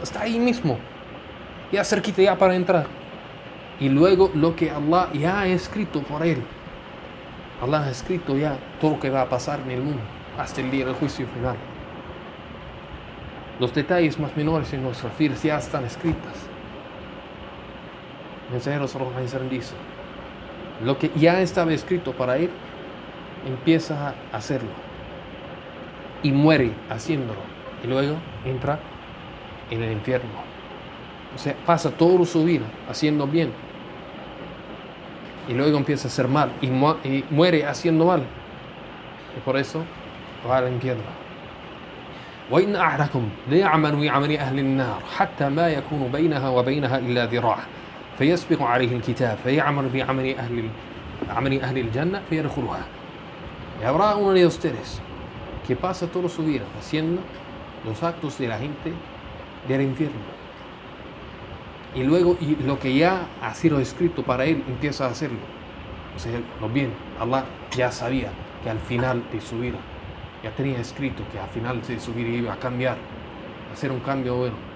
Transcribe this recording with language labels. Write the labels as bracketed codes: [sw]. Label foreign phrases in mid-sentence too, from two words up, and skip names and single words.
[es] Está ahí mismo, ya cerquita, ya para entrar. Y luego lo que Allah ya ha escrito por él. Allah ha escrito ya todo lo que va a pasar en el mundo hasta el día del juicio final. Los detalles más menores en nuestras vidas ya están escritas. El mensajero [ar] صلى الله عليه وسلم [es] dice: lo que ya estaba escrito para él, empieza a hacerlo y muere haciéndolo, y luego entra en el infierno. O sea, pasa toda su vida haciendo bien y luego empieza a hacer mal y muere haciendo mal, y por eso va al infierno. [ar] وإن أحدكم ليعمل بعمل أهل النار حتى ما يكون بينها وبينها إلا ذراع فيسبق عليه الكتاب فيعمل بعمل أهل الجنة فيدخلها. [es] Y habrá uno de ustedes que pasa toda su vida haciendo los actos de la gente del infierno, y luego lo que ya ha sido escrito para él empieza a hacerlo. O sea, lo bien, Allah ya sabía que al final de su vida, ya tenía escrito que al final de su vida iba a cambiar, a hacer un cambio bueno.